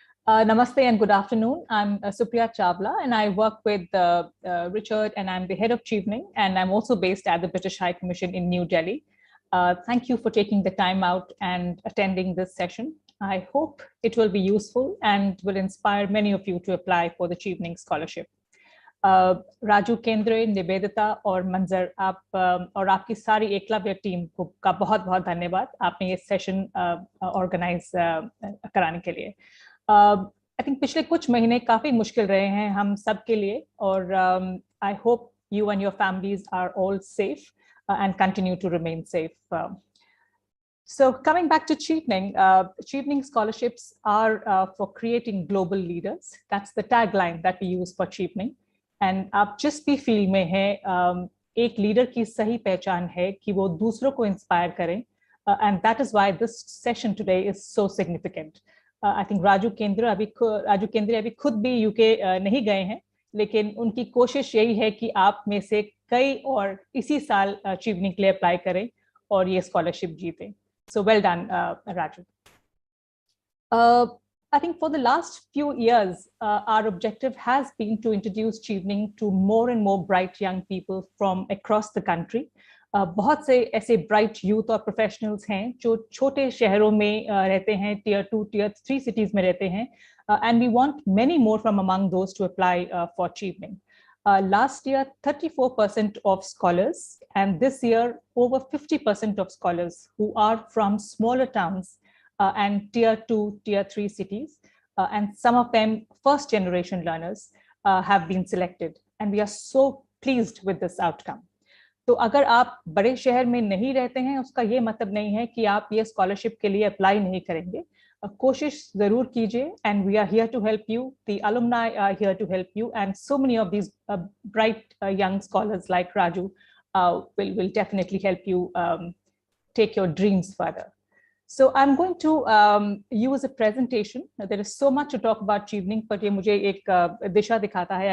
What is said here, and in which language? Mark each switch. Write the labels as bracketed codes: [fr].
[en] Namaste and good afternoon. I'm Supriya Chawla, and I work with Richard, and I'm the head of Chevening, and I'm also based at the British High Commission in New Delhi. Thank you for taking the time out and attending this session. I hope it will be useful and will inspire many of you to apply for the Chevening Scholarship. [hi] Raju केंद्रे, निवेदिता और मंजर, आप और आपकी सारी Eklavya team का बहुत बहुत धन्यवाद आपने ये सेशन ऑर्गेनाइज कराने के लिए. [en] I think [hi] पिछले कुछ महीने काफ़ी मुश्किल रहे हैं हम सब के लिए, और [en] I hope you and your families are all safe and continue to remain safe. So coming back to Chevening, Chevening scholarships are for creating global leaders. That's the tagline that we use for Chevening. [hi] And आप जिस भी field में हैं, एक leader की सही पहचान है कि वो दूसरों को इंस्पायर करें. [en] And that is why this session today is so significant. I think [hi] Raju केंद्रे अभी खुद भी UK नहीं गए हैं, लेकिन उनकी कोशिश यही है कि आप में से कई और इसी साल Chevening के लिए अप्लाई करें और ये scholarship जीतें. [en] So well done, Raju. I think for the last few years, our objective has been to introduce Chevening to more and more bright young people from across the country. [hi] बहुत से ऐसे bright youth और professionals हैं जो छोटे शहरों में रहते हैं, Tier 2, Tier 3 cities में रहते हैं, [en] and we want many more from among those to apply for Chevening. Last year, 34% of scholars, and this year, over 50% of scholars who are from smaller towns and Tier 2, Tier 3 cities, and some of them first generation learners have been selected. And we are so pleased with this outcome. [hi] तो अगर आप बड़े शहर में नहीं रहते हैं, उसका ये मतलब नहीं है कि आप ये स्कॉलरशिप के लिए अप्लाई नहीं करेंगे. कोशिश जरूर कीजिए, [en] and we are here to help you. The alumni are here to help you, and so many of these bright young scholars like Raju will definitely help you take your dreams further. So I'm going to use a presentation. There is so much to talk about Chevening, but [hi] ये मुझे एक दिशा दिखाता है.